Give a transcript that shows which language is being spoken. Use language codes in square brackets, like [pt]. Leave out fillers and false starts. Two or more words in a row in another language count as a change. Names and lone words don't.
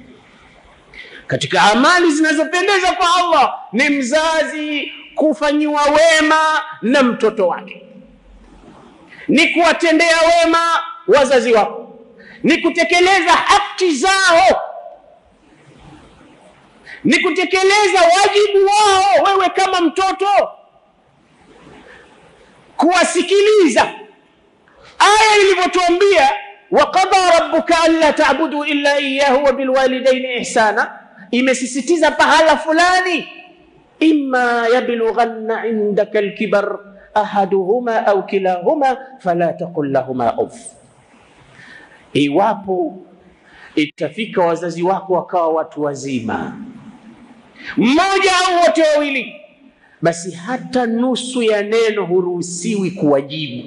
[sw] Katika amali zinazopendeza kwa Allah ni mzazi kufanyiwa wema na mtoto wake, ni kuwatendea wema wazazi wako, ni kutekeleza haki zao, ni kutekeleza wajibu wao wewe kama mtoto, kuwasikiliza. Aya ilivyotuambia [ar] وقضى ربك ألا تعبدوا إلا إياه وبالوالدين إحسانا, [sw] imesisitiza pahala fulani, [ar] إما يبلغن عندك الكبر أحدهما أو كلاهما فلا تقل لهما أف. [sw] Iwapo itafika wazazi wako wakawa watu wazima, mmoja au wote wawili, basi hata nusu ya neno huruhusiwi kuwajibu.